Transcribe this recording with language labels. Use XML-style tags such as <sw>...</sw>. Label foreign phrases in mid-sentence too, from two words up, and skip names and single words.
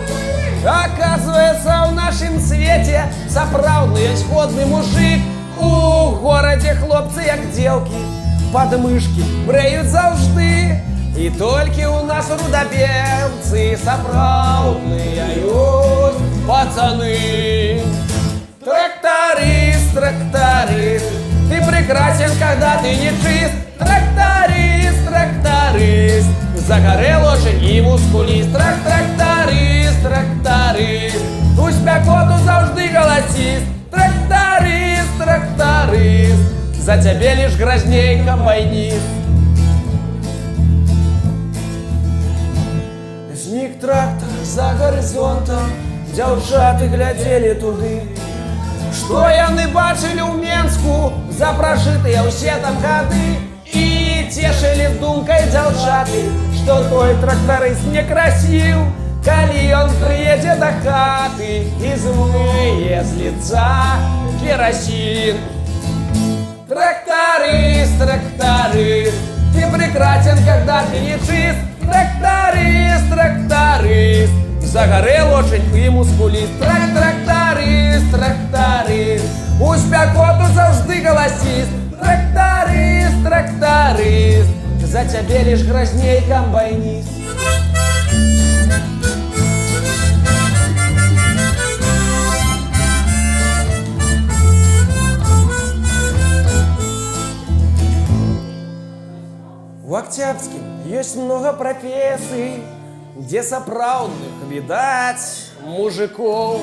<be>Оказывается, ў нашым свеце сапраўдны сходны мужик. У горадзе хлопцы як дзелкі, падмышкі брэюць заўжды. І толькі ў нас рудабелцы сапраўдныя ёсць пацаны.</be> <ru>Тракторист, тракторист, ты прекрасен, когда ты не чист. Тракторист, тракторист, загорел очень и мускулист. Тракторист, тракторист,</ru> <be>у спякоту заўжды галасіст.</be> <ru>Тракторист, тракторист,</ru> <be>за цябе</be> <ru>лишь грозней комбайнист.</ru> <be>Знік трактор за горизонтом, дзяўчаты глядзелі туды. Што яны бачылі ў Менску за пражытыя ўсе там гады. І цешылі думкай дзяўчаты, што той трактарыст не красіў, калі ён прыедзе да хаты і змые з</be> <ru>лица керосин. Тракторист, тракторист, ты прекрасен, когда ты не чист. Тракторист, тракторист, загорел очень и мускулист. Тракторист, тракторист,</ru> <be>у спякоту заўжды галасіст.</be> <ru>Тракторист, тракторист,</ru> <be>за цябе</be> <ru>лишь грозней комбайнист. В Октябрьске есть много профессий, где сапраўдных видать мужиков.</ru>